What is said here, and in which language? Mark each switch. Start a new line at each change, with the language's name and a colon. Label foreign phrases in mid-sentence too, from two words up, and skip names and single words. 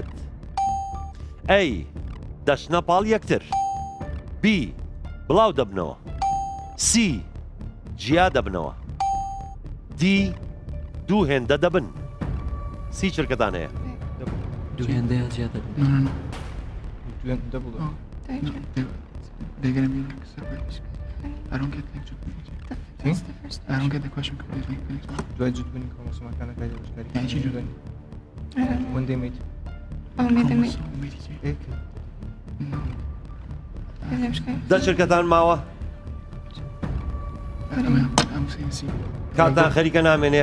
Central Kurdish: ئەی دەچنە پاڵ یەکتر، بی بڵاو دەبنەوە، سی جیا دەبنەوە، دی دوو هێندە دەبن. سی چرکەتان هەیە؟ دوو هێندەیە زیاتر
English: No. Double. Oh. No, they're gonna be like separate. I don't get like That's the first I don't get the question completely.
Central Kurdish: دوای جوودبوونی کرۆمۆسۆمەکانەکە دابەشکاری یعنی چی جوودبوونی؟ وەندەی میت
English: No.
Central Kurdish: دە چرکەتان ماوە؟
English: I'm saying C.
Central Kurdish: کاتان خەریکە نامێنێ.